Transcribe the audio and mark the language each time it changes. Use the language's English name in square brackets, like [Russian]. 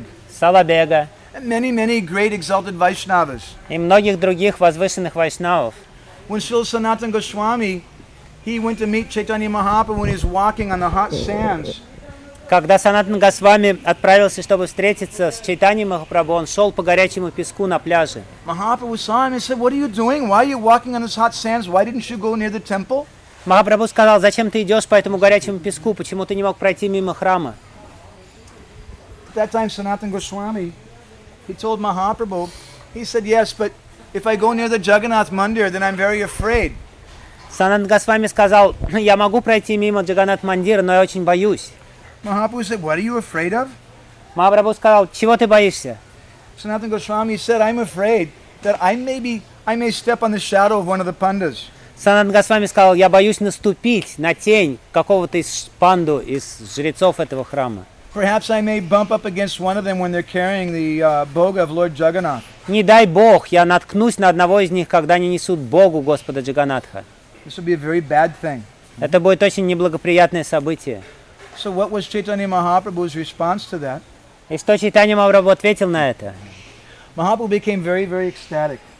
[English] Салабега, many great exalted Vaishnavas. [Russian] И многих других возвышенных вайшнавов. [English] When Srila Sanatana Goswami, he went to meet Chaitanya Mahaprabhu when he was walking on the hot sands. [Russian] Когда Санатана Госвами отправился, чтобы встретиться с Чайтаньей Махапрабху, он шел по горячему песку на пляже. [English] Mahaprabhu saw him and said, "What are you doing? Why are you walking on these hot sands? Why didn't you go near the temple?" [Russian] Махапрабху сказал: "Зачем ты идешь по этому горячему песку? Почему ты не мог пройти мимо храма?" [English] At that time, Sanatana Goswami, he told Mahaprabhu, he said, "Yes, but if I go near the Jagannath Mandir, then I'm very afraid." [Russian] Sanatana Goswami сказал: "Я могу пройти мимо Джаганнат Мандира, но я очень боюсь." [English] Mahaprabhu said, "What are you afraid of?" [Russian] Mahaprabhu сказал: "Чего ты боишься?" [English] Sanatana Goswami said, "I'm afraid that I may step on the shadow of one of the pandas." [Russian] Sanatana Goswami сказал: "Я боюсь наступить на тень какого-то из панду, из жрецов этого храма." [English] Perhaps I may bump up against one of them when they're carrying the boga of Lord Jagannath. [Russian] Не дай бог, я наткнусь на одного из них, когда они несут богу Господа Джаганатха. [English] This would be a very bad thing. [Russian] Это будет очень неблагоприятное событие. [English] So what was Chaitanya Mahaprabhu's response to that? [Russian] И что Чайтанья Махапрабху ответил на это? [English] Mahaprabhu became very, very ecstatic.